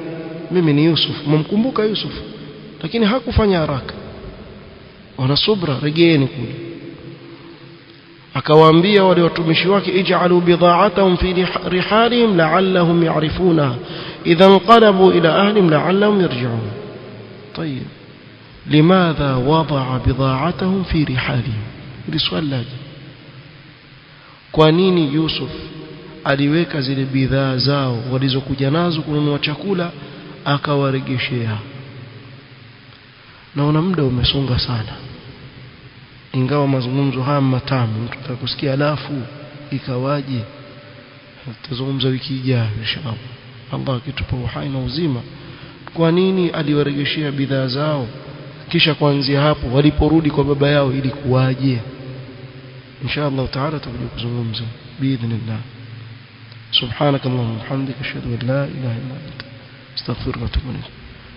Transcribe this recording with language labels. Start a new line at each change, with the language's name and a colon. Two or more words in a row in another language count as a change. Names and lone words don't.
Swahili: Mimi ni Yusuf, mumkumbuka Yusuf, lakini hakufanya haraka. wana subra, regeeni kule. akawaambia wale watumishi wake,
Arabic: اجعلوا بضاعتهم في رحالهم لعلهم يعرفونها إذا انقلبوا إلى أهلهم لعلهم يرجعون. طيب لماذا وضع بضاعتهم في رحالهم؟
Swahili: hili swali laje. kwa nini Yusuf aliweka zile bidhaa zao walizokuja nazo kununua chakula akawaregeshea? naona muda umesonga sana, ingawa mazungumzo haya matamu mtu atakusikia, alafu ikawaje tutazungumza wiki ijayo inshallah, Allah akitupa uhai na uzima. kwa nini aliwaregeshea bidhaa zao, kisha kuanzia hapo waliporudi kwa baba yao ilikuwaje?
Arabic: إن شاء الله تعالى
Swahili: tutakuja kuzungumza biidhnillah.
Arabic: سبحانك اللهم وبحمدك أشهد أن لا إله إلا أنت أستغفرك وأتوب إليك.